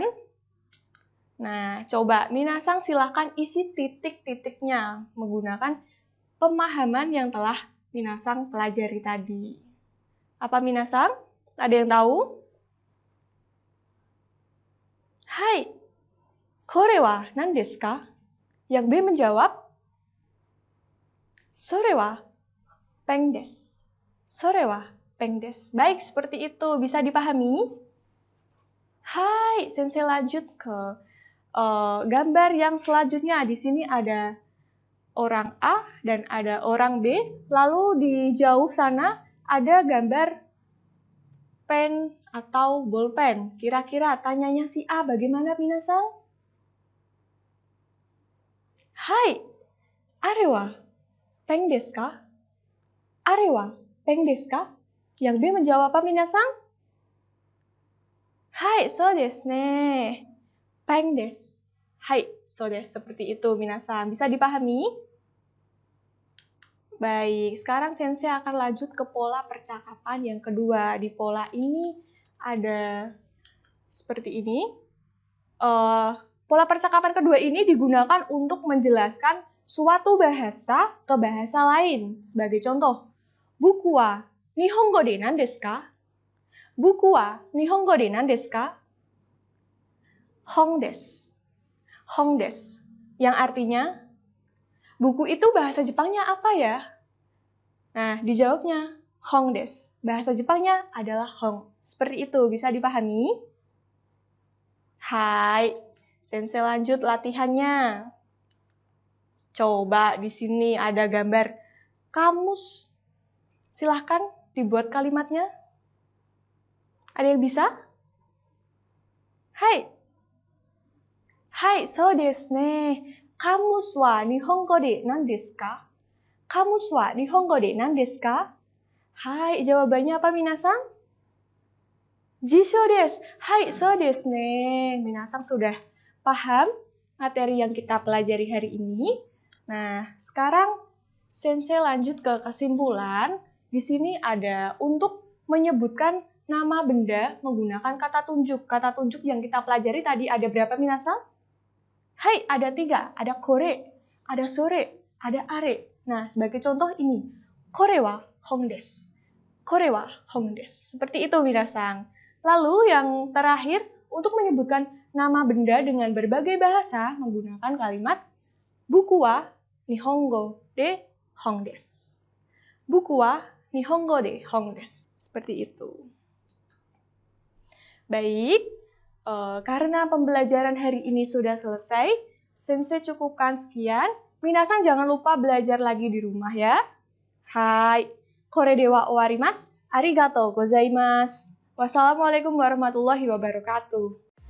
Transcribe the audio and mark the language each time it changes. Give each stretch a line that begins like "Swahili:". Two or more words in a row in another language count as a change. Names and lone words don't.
Indonesian: Nah, coba minasan silahkan isi titik-titiknya menggunakan pemahaman yang telah minasan pelajari tadi. Apa minasan? Ada yang tahu?
Japanese: はい、これは何ですか?
Indonesian: Yang B menjawab,
Japanese: それはペンです. それはペンです.
Indonesian: Baik, seperti itu. Bisa dipahami? Hai, sensei lanjut ke gambar yang selanjutnya. Di sini ada orang A dan ada orang B. Lalu di jauh sana ada gambar pen atau bolpen. Kira-kira tanyanya si A bagaimana minasan?
Japanese: Hai, あれはペンですか? あれはペンですか?
Indonesian: Yang B menjawab apa minasan?
Japanese: はい、そうですね. ペンです。はい、そうです.
Indonesian: Seperti itu minasan. Bisa dipahami? Baik, sekarang sensei akan lanjut ke pola percakapan yang kedua. Di pola ini ada seperti ini. Pola percakapan kedua ini digunakan untuk menjelaskan suatu bahasa ke bahasa lain. Sebagai contoh,
Japanese: bukuは日本語で何ですか? bukuは日本語で何ですか? 本です。本です.
Indonesian: Yang artinya, buku itu bahasa Jepangnya apa ya? Nah, dijawabnya
Japanese: 本です.
Indonesian: Bahasa Jepangnya adalah hong. Seperti itu, bisa dipahami? Hai, sensei lanjut latihannya. Coba di sini ada gambar kamus. Silahkan dibuat kalimatnya. Ada yang bisa?
Japanese: Hai. はい、そうですね. kamusは日本語で何ですか？kamusは日本語で何ですか?
Indonesian: Hai, jawabannya apa minasan?
Japanese: 辞書です. はい、そうですね.
Indonesian: Minasan sudah paham materi yang kita pelajari hari ini? Nah, sekarang sensei lanjut ke kesimpulan. Di sini ada untuk menyebutkan nama benda menggunakan kata tunjuk. Kata tunjuk yang kita pelajari tadi ada berapa minasan? Hai, ada 3. Ada kore, ada sore, ada are. Nah, sebagai contoh ini.
Japanese: これは本です. これは本です.
Indonesian: Seperti itu minasan. Lalu yang terakhir, untuk menyebutkan nama benda dengan berbagai bahasa menggunakan kalimat
Japanese: bukuは日本語で本です. bukuは日本語で本です.
Indonesian: Seperti itu. Baik, karena pembelajaran hari ini sudah selesai, sensei cukupkan sekian. Minasan jangan lupa belajar lagi di rumah ya.
Japanese: はい、これでは終わります. ありがとうございます.
Arabic: والسلام عليكم ورحمة الله وبركاته.